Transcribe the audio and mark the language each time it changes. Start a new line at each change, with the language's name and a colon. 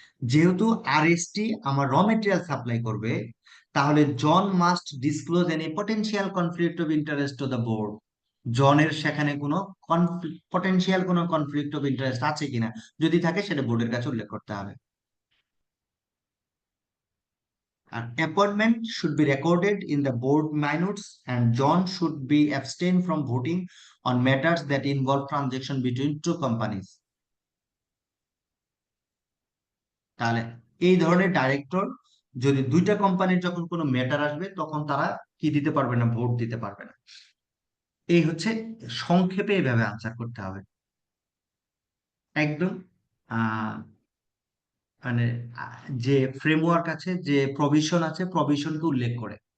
Bangla: যেহেতু আরএসটি আমার র মেটেরিয়াল সাপ্লাই করবে, তাহলে
English: John must disclose any potential conflict of interest to the board.
Bangla: জনের সেখানে কোনো পটেনশিয়াল কোনো কনফ্লিক্ট অফ ইন্টারেস্ট আছে কিনা, যদি থাকে সেটা বোর্ডের কাছে উল্লেখ করতে হবে।
English: আর appointment should be recorded in the board minutes and John should be abstain from voting on matters that involve transaction between two companies.
Bangla: তাহলে এই ধরনের ডাইরেক্টর যদি 2টা কোম্পানির যখন কোনো ম্যাটার আসবে তখন তারা কি দিতে পারবে না, ভোট দিতে পারবে না। এই হচ্ছে সংক্ষেপে এইভাবে আনসার করতে হবে একদম। আহ মানে যে ফ্রেমওয়ার্ক আছে, যে প্রভিশন আছে, প্রভিশনকে উল্লেখ করে।